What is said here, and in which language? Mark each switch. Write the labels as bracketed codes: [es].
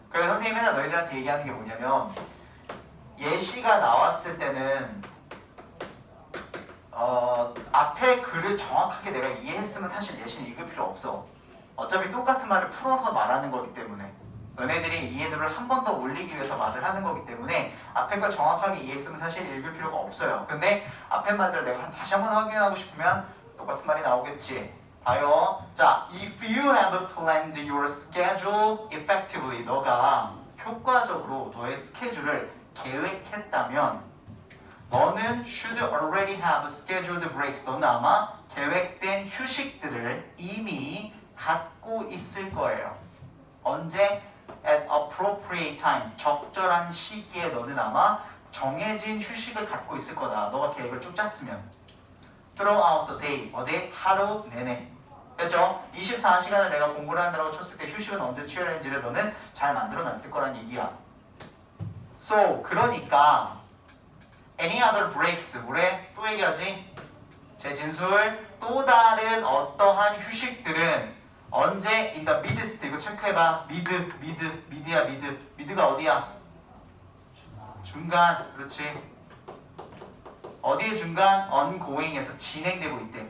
[ko] 그래서 선생님이 맨날 너희들한테 얘기하는 게 뭐냐면 예시가 나왔을 때는 앞에 글을 정확하게 내가 이해했으면 사실 예시는 읽을 필요 없어. 어차피 똑같은 말을 풀어서 말하는 거기 때문에 너네들이 이해도를 한 번 더 올리기 위해서 말을 하는 거기 때문에 앞에 걸 정확하게 이해했으면 사실 읽을 필요가 없어요. 근데 앞에 말들을 내가 다시 한번 확인하고 싶으면 똑같은 말이 나오겠지. 봐요. [en] 자, if you have planned your schedule effectively, [ko] 너가 효과적으로 너의 스케줄을 계획했다면 너는 [en] should already have scheduled breaks. [ko] 너는 아마 계획된 휴식들을 이미 갖고 있을 거예요. 언제? [en] At appropriate times. [ko] 적절한 시기에 너는 아마 정해진 휴식을 갖고 있을 거다. 너가 계획을 쭉 짰으면. [en] Throughout the day. [ko] 어디? 하루 내내. 됐죠? 24시간을 내가 공부를 하느라고 쳤을 때 휴식은 언제 취하는지를 너는 잘 만들어놨을 거란 얘기야. [en] So, [ko] 그러니까 [en] any other breaks. [ko] 뭐래? 또 얘기하지? 재진술. 또 다른 어떠한 휴식들은 언제? [en] in the midst. [ko] 이거 체크해봐. 미드야 미드. 미드가 어디야? 중간. 그렇지. 어디에 중간? ongoing에서 진행되고 있대.